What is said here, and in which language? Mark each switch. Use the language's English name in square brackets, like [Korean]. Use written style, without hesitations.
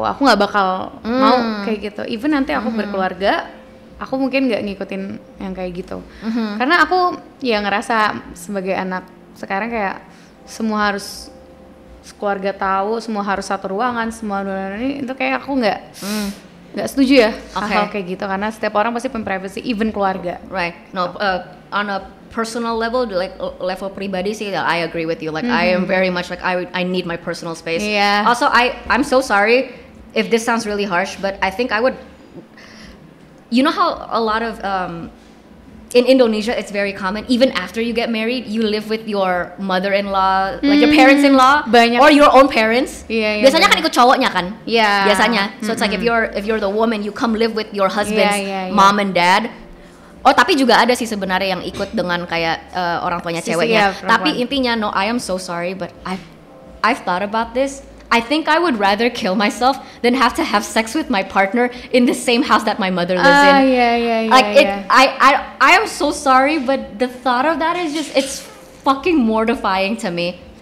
[Indonesian] Aku nggak bakal mau kayak gitu. Even nanti aku berkeluarga, aku mungkin nggak ngikutin yang kayak gitu. Karena aku ya ngerasa sebagai anak sekarang kayak semua harus keluarga tahu, semua harus satu ruangan, semua ini itu kayak aku nggak setuju ya hal kayak gitu, karena setiap orang pasti punya privacy, even keluarga. [English] Right. No, on a personal level, like [Indonesian] level pribadi sih, [English] I agree with you. Like I am very much like I need my personal space. Yeah. Also, I'm so sorry if this sounds really harsh, but I think I would. You know how a lot of in Indonesia, it's very common. Even after you get married, you live with your mother-in-law, like your parents-in-law, or your own parents. [Indonesian] Biasanya kan ikut cowoknya kan. Biasanya. [English] So it's like if you're the woman, you come live with your husband's mom and dad. [Indonesian] Oh, tapi juga ada sih sebenarnya yang ikut dengan kayak orang tuanya ceweknya. Tapi intinya, [English] no, I am so sorry, but I've thought about this. I think I would rather kill myself than have to have sex with my partner in the same house that my mother lives in. I am so sorry, but the thought of that is just, it's fucking mortifying to me.